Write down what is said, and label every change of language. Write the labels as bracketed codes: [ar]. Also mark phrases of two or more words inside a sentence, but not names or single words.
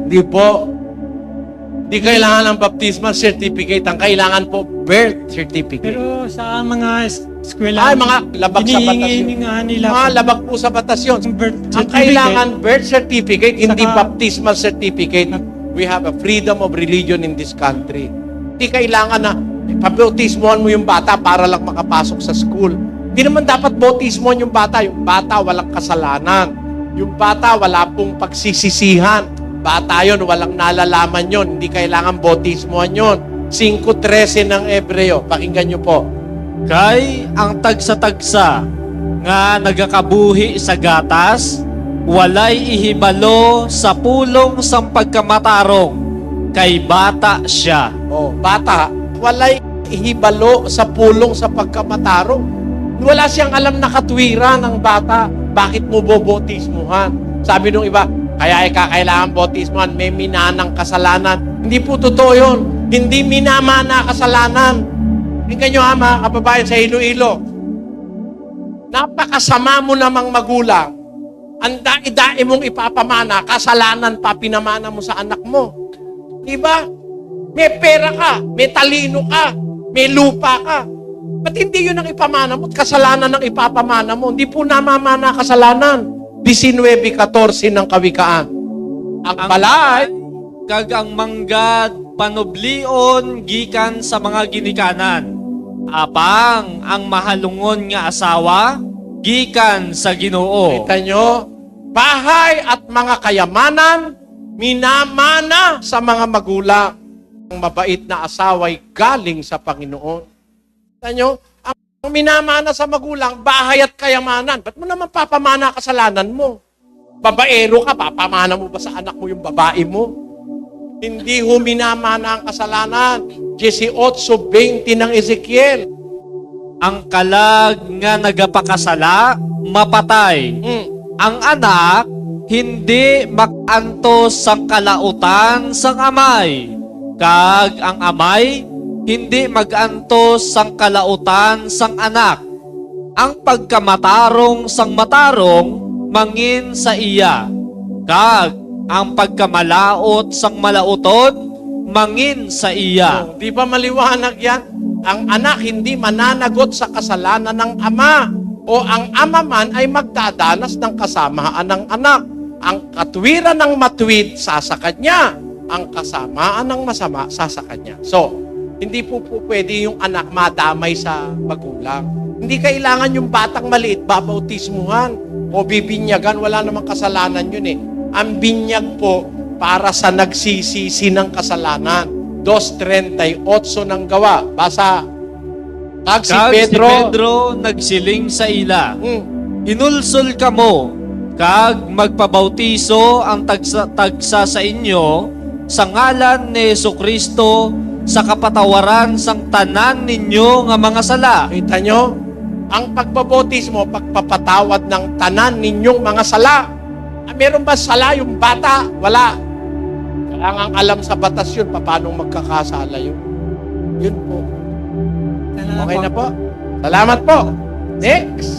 [tl] Di po. Di kailangan ng [en] baptismal certificate. [tl] Ang kailangan po, [en] birth certificate. [tl] Pero sa mga eskwela, mga labag sa batas hinihingi yun. nga nila Mga labag po sa batas yun. Ang kailangan, [en] birth certificate, [tl] hindi Saka- [en] baptismal certificate. We have a freedom of religion in this country. [tl] Hindi kailangan na pabautismohan mo yung bata para lang makapasok sa school. Hindi naman dapat bautismohan yung bata. Yung bata walang kasalanan. Yung bata wala pong pagsisisihan. Bata yon, walang nalalaman yon. Hindi kailangan bautismohan yon. 5:13 ng Ebreo. Pakinggan nyo po. [hil] Kay ang tagsa-tagsa nga nagakabuhi sa gatas, walay ihibalo sa pulong sang pagkamatarong, kay bata siya. Bata, walay ihibalo sa pulong sa pagkamatarong. [tl] Wala siyang alam na katwiran ng bata. Bakit mo bobotismuhan? Sabi nung iba, kaya kakailangan botismuhan, may minanang kasalanan. Hindi po totoo yun. Hindi minamana kasalanan. Tingnan nyo mga kababayan sa Iloilo. Napakasama mo namang magulang. Ang dai-dai mong ipapamana, kasalanan pa pinamana mo sa anak mo. Diba? May pera ka, may talino ka, may lupa ka. Ba't hindi yun ang ipamana mo? Kasalanan ang ipapamana mo. Hindi po namamana kasalanan. 19:14 ng Kawikaan. Ang balay, [hil] kag ang manggad panublion gikan sa mga ginikanan. Apang ang mahalungon nga asawa gikan sa Ginoo. [tl] kita nyo, bahay at mga kayamanan, minamana sa mga magulang. Ang mabait na asawa'y galing sa Panginoon. Tanyo, ang minamana sa magulang, bahay at kayamanan. Ba't mo naman papamana kasalanan mo? Babaero ka, papamana mo ba sa anak mo yung babae mo? Hindi ho minamana ang kasalanan. 18:20 ng Ezekiel. [hil] Ang kalag nga nagapakasala, mapatay. Ang anak, hindi makantos sang kalautan sang amay. Kag ang amay, hindi magantos sang kalautan sang anak. Ang pagkamatarong sang matarong, mangin sa iya. Kag ang pagkamalaot sang malauton, mangin sa iya. [tl] Di ba maliwanag yan? Ang anak hindi mananagot sa kasalanan ng ama. O ang ama man ay magdadanas ng kasamaan ng anak. Ang katwiran ng matwid, sasakad niya. Ang kasamaan ng masama, sasakad niya. So, hindi po pwede yung anak madamay sa magulang. Hindi kailangan yung batang maliit, babautismuhan o bibinyagan. Wala namang kasalanan yun eh. Ang binyag po para sa nagsisisi ng kasalanan. 2:38 ng gawa. Basa. [hil] Kag si Pedro, nagsiling sa ila. Hinulsol kamo, kag magpabautiso ang tagsa sa inyo sa ngalan ni Jesucristo sa kapatawaran sang tanan ninyo nga mga sala. [tl] Kita nyo? Ang pagbabautismo, pagpapatawad ng tanan ninyong mga sala. Meron ba sala yung bata? Wala. Kailangan alam sa batas yun, paano magkakasala yun. Yun po. Okay na po. Salamat po. Next.